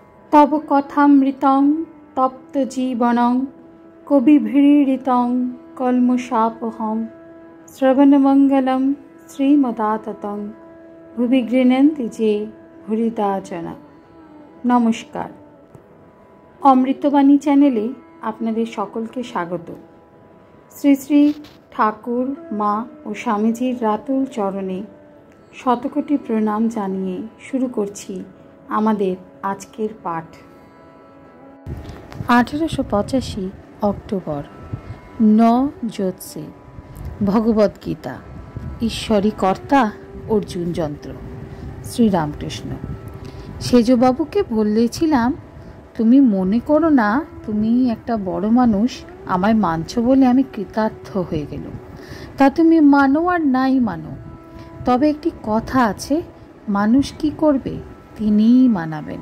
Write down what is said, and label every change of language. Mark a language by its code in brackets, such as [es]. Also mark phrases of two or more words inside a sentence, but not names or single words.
[sa] तव कथामृतं तप्त जीवनं कविभिरीडितं कल्मषापहं श्रवणमंगलं श्रीमदाततं भुवि गृह्णन्ति जे भूरिदा जना। [bn] নমস্কার, অমৃতবাণী চ্যানেলে আপনাদের সকলকে স্বাগত। শ্রী শ্রী ঠাকুর মা আর স্বামীজীর রাতুল চরণে শতকোটি প্রণাম জানিয়ে শুরু করছি আমাদের আজকের পাঠ। 1885 অক্টোবর 9 জ্যোৎসে ভগবদ গীতা। ঈশ্বরই কর্তা অর্জুন যন্ত্র। শ্রীরামকৃষ্ণ। সেজবাবুকে বলেছিলাম, তুমি মনে করো না তুমি একটা বড় মানুষ, আমায় মানছো বলে আমি কৃতার্থ হয়ে গেলাম। তা তুমি মানো আর নাই মানো, তবে একটি কথা আছে, মানুষ কি করবে তিনিই মানাবেন।